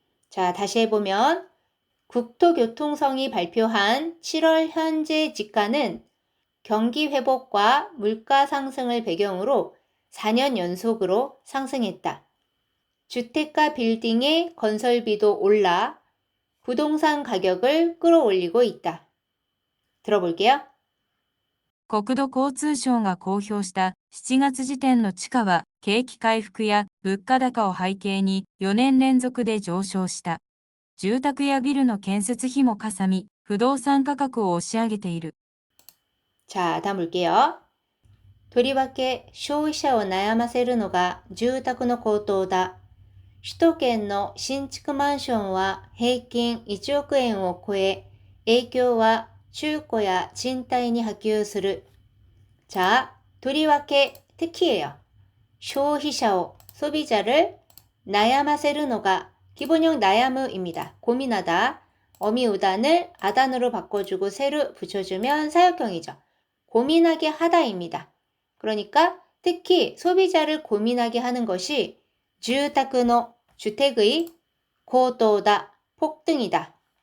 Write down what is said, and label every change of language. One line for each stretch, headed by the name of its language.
Korean: 자 다시 해보면 국토교통청이 발표한 7월 현재 지가는 경기 회복과 물가 상승을 배경으로 4년 연속으로 상승했다. 주택가 빌딩의 건설비도 올라 부동산 가격을 끌어올리고 있다. 들어볼게요.
Japanese: 国土交通省が公表した7月時点の地価は景気回復や物価高を背景に4年連続で上昇した。住宅やビルの建設費もかさみ、不動産価格を押し上げている。
Korean: 자, 다음 볼게요.
Japanese: とりわけ消費者を悩ませるのが住宅の高騰だ。首都圏の新築マンションは平均1億円を超え、影響は中古や賃貸に波及する。
Korean: 자,
Japanese: とりわけ
Korean: 특히예요.
Japanese: 消費者を
Korean: 소비자를 나야마세르노가 기본형 나야무입니다. 고민하다. 어미우단을 아단으로 바꿔주고 세를 붙여주면 사역형이죠. 고민하게 하다입니다. 그러니까 특히 소비자를 고민하게 하는 것이 주택의 주택의 고도다 폭등이다.